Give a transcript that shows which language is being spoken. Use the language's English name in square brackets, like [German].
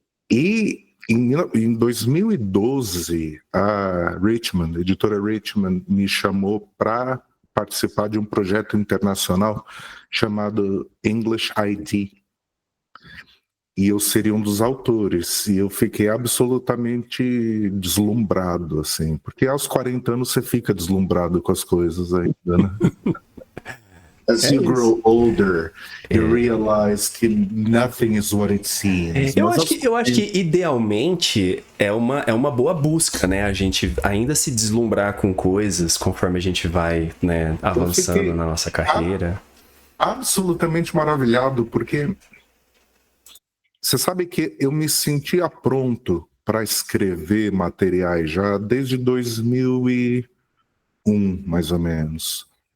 [Portuguese] E em 2012, a editora Richmond, me chamou para participar de um projeto internacional chamado English IT. E eu seria um dos autores. E eu fiquei absolutamente deslumbrado, assim. Porque aos 40 anos você fica deslumbrado com as coisas ainda, né? [English] As you grow older, you realize [Portuguese] que [English] nothing is what it seems. [Portuguese] Eu acho que idealmente é uma boa busca, né? A gente ainda se deslumbrar com coisas conforme a gente vai, né, avançando na nossa carreira. Absolutamente maravilhado, porque você sabe que eu me sentia pronto para escrever materiais já desde 2001, mais ou menos.